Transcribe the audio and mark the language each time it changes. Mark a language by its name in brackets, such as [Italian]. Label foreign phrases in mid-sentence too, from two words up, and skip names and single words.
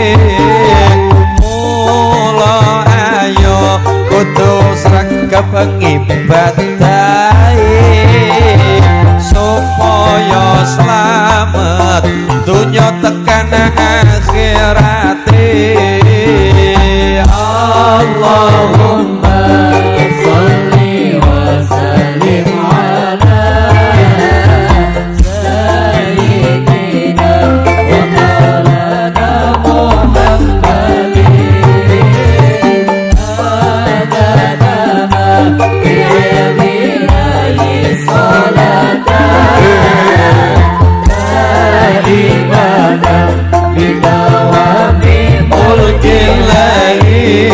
[Javanese] Mula ayo kudu sregep ngibadahe supaya selamat dunya tekan akhirate. [Arabic] اللهم صل وسلم على سيدنا ومولانا محمد عدد ما بعلم الإله صلاة دائمة بدوام ملك الإله.